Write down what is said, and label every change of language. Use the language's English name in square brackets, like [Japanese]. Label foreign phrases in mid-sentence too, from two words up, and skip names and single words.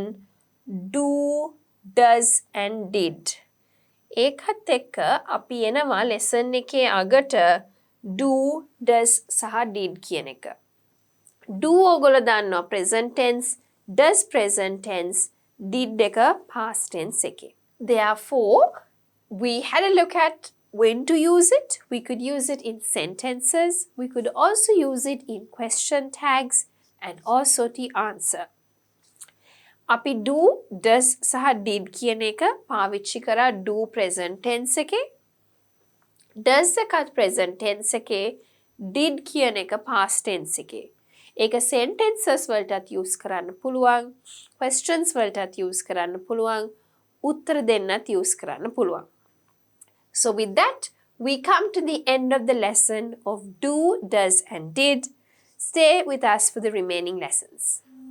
[English] Do, does and did. [Sinhala] ඒකත් එක්ක අපි එනවා lesson එකේ අගට do, does සහ did කියන එක. Do ඔයගොල්ලෝ දන්නවා [English] present tense, [Sinhala] does [English] present tense, [Sinhala] did එක [English] past tense [Sinhala] එකේ. [English] Therefore, we had a look at when to use it. We could use it in sentences. We could also use it in question tags and also the answer. [Sinhala] අපි do, does සහ did කියන එක පාවිච්චි කරා do [English] present tense [Sinhala] එකේ. does එකත් [English] present tense [Sinhala] එකේ. did කියන එක [English] past tense [Sinhala] එකේ. ඒක sentences වලටත් use කරන්න පුළුවන්. questions වලටත් use කරන්න පුළුවන්. උත්තර දෙන්නත් use කරන්න පුළුවන්. [English] So with that, we come to the end of the lesson of do, does and did. Stay with us for the remaining lessons.